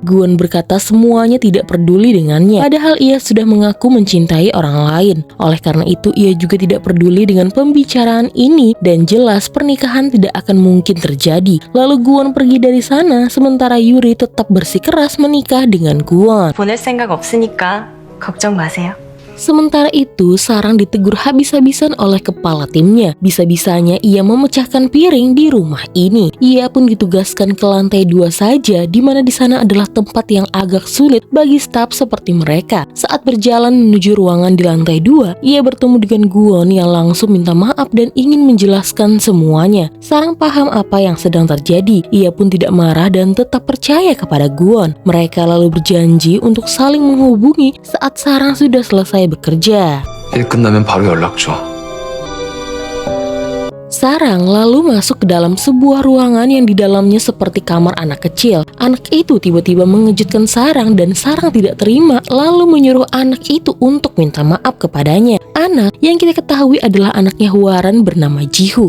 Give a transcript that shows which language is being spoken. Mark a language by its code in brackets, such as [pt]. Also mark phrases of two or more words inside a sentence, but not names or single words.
[id] Gwon berkata semuanya tidak peduli dengannya. Padahal ia sudah mengaku mencintai orang lain. Oleh karena itu ia juga tidak peduli dengan pembicaraan ini dan jelas pernikahan tidak akan mungkin terjadi. Lalu Gwon pergi dari sana sementara Yuri tetap bersikeras menikah dengan Gwon. [ko] 보낼 생각 없으니까 걱정 마세요. [id] Sementara itu, Sarang ditegur habis-habisan oleh kepala timnya. Bisa-bisanya ia memecahkan piring di rumah ini. Ia pun ditugaskan ke lantai 2 saja, di mana di sana adalah tempat yang agak sulit bagi staf seperti mereka. Saat berjalan menuju ruangan di lantai 2, ia bertemu dengan Gwon yang langsung minta maaf dan ingin menjelaskan semuanya. Sarang paham apa yang sedang terjadi. Ia pun tidak marah dan tetap percaya kepada Gwon. Mereka lalu berjanji untuk saling menghubungi saat Sarang sudah selesai bekerja. [ko] 일 끝나면 바로 연락 줘. [id] Sarang lalu masuk ke dalam sebuah ruangan yang di dalamnya seperti kamar anak kecil. Anak itu tiba-tiba mengejutkan Sarang dan Sarang tidak terima lalu menyuruh anak itu untuk minta maaf kepadanya. Anak yang kita ketahui adalah anaknya Hwaran bernama Jihu.